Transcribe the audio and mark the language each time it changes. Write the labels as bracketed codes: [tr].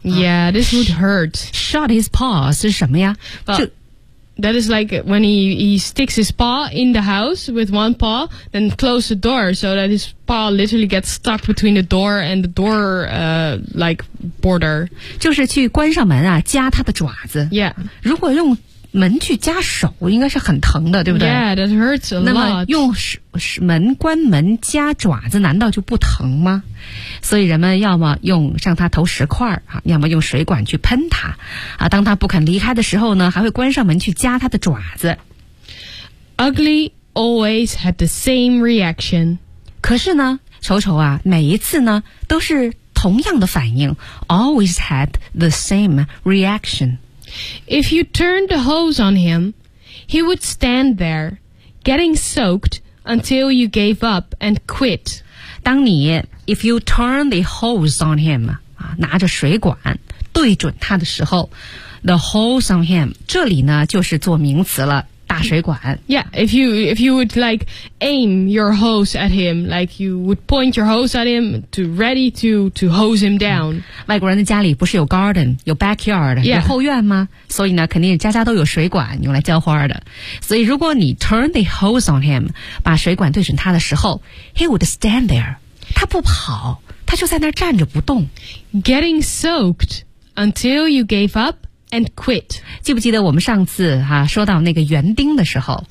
[en] Yeah, this would hurt. Shut his paws [zh] 是什么呀？ [en] That is like when he sticks his paw in the house with one paw, then close the door so that his paw literally gets stuck between the door and the door, like border. [zh] 就是去关上门啊，夹他的爪子。 [en] Yeah. [zh] 如果用门去夹手，应该是很疼的，对不对？ [en] Yeah, that hurts a lot. [zh] 那么用门关门夹爪子，难道就不疼吗？所以人们要么用向他投石块啊，要么用水管去喷他啊。当他不肯离开的时候呢，还会关上门去夹他的爪子。 [en] Ugly always had the same reaction. [zh] 可是呢，丑丑啊，每一次呢都是同样的反应。 [en] Always had the same reaction. If you turned the hose on him, he would stand there, getting soaked until you gave up and quit. [zh] 当你 [en] if you turn the hose on him, [zh] 拿着水管对准他的时候 [en] the hose on him, [zh] 这里呢就是做名词了，大水管。 [en] Yeah, if you would like aim your hose at him, like you would point your hose at him to ready to hose him down. [zh] 外国人的家里不是有 garden, 有 backyard,、 [en] yeah. [zh] 有后院吗？所以呢肯定家家都有水管用来浇花的。所以如果你 [en] turn the hose on him, [zh] 把水管对准他的时候 [en] he would stand there. [zh] 他不跑，他就在那儿站着不动。 [en] Getting soaked until you gave up and quit. [zh] 记不记得我们上次、说到那个园丁的时候、